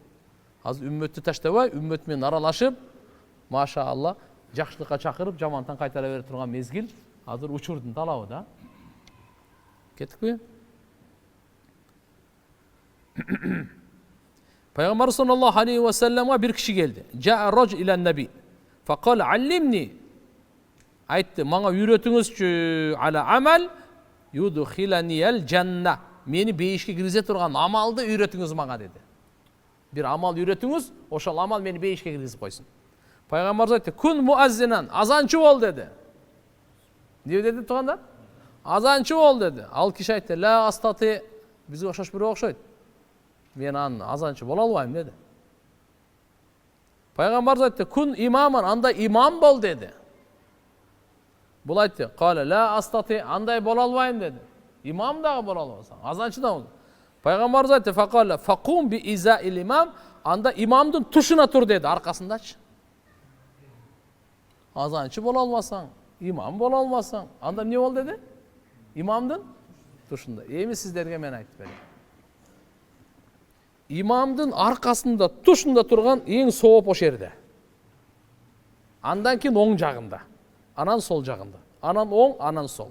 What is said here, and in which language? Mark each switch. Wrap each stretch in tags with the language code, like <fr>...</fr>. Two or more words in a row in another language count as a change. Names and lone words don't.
<ky>Азыр үммөттү таштабай, үммөт менен аралашып, машаалла, жакшылыкка чакырып, жамандан кайтара бере турган мезгил азыр учурдун талабы да. Кетикпи? Пайгамбар</ky> <ar>صلى الله عليه وسلمга</ar> <ky>бир киши келди.</ky> <ar>جاء رجل إلى النبي. فقال علمني.</ar> <ky>Айтты, мага үйрөтүңүзчү</ky> <ar>على عمل يدخلني الجنة.</ar> <ky>Мени бейишке киргизе турган амалды үйрөтүңүз мага деди. Бир амал үйрөтүңүз, ошол амал мени бейишке киргизип койсун. Пайгамбар айтты,</ky> <ar>كن مؤذنا,</ar> <ky>азанчы бол деди. Не деди тугандар? Азанчы бол деди. Ал киши айтты,</ky> <ar>لا أستطيع,</ar> <ky>бизге окшош бирөө окшойт. Мен азанчы бола албайм деди. Пайгамбар айтты,</ky> <ar>كن إماما,</ar> <ky>анда имам бол деди. Бул айтты,</ky> <ar>قال لا أستطيع,</ar> <ky>андай бола албайм деди. Имам дагы бола албасаң, азанчы да бол. Пайгамбар айтты,</ky> <ar>فقال فقم بإزاء الإمام,</ar> <ky>анда имамдын тушуна тур деди, аркасындачы. Азанчы бола албасаң, имам бола албасаң, анда эмне бол деди? Имамдын тушунда. Эми сиздерге мен айтып берейин. Имамдын аркасында, тушунда турган эң сооп ошол жерде. Андан кийин оң жагында, анан сол жагында. Анан оң, анан сол.</ky>